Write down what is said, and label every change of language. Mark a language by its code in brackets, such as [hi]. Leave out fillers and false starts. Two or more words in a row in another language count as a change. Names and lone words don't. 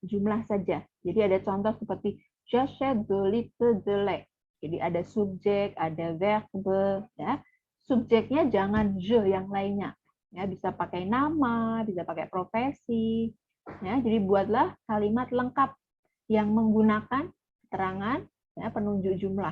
[id] Jadi ada contoh seperti [fr] j'achète de litre de lait. [id] Jadi ada subjek, ada verbe, ya. Subjeknya jangan je yang lainnya. Ya, bisa pakai nama, bisa pakai profesi. Ya, jadi buatlah kalimat lengkap yang menggunakan keterangan ya, penunjuk jumlah.